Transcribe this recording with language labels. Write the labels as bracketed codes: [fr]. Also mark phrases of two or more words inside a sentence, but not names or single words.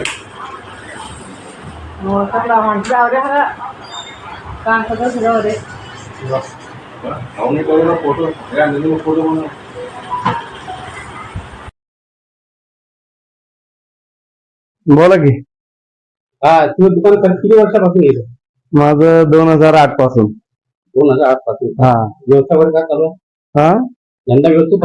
[kn] ನೋಡ್ತಾರಲ್ಲ ಹೊಂಟ್ರಿ ಅವ್ರೆ ಹರ ಕಾಣ್ತದ ಸಿಗವ್ರಿ ಅವನಿಗೆ फोटो ನಿಮಗೆ फोटो [mr] बोला की. हा तुम्ही दुकान किती वर्षापासून येतो? माझं 2008 पासून. 2008 पासून. हा व्यवसाय वगैरे काय चालू आहे? हा यंदा व्यवस्थित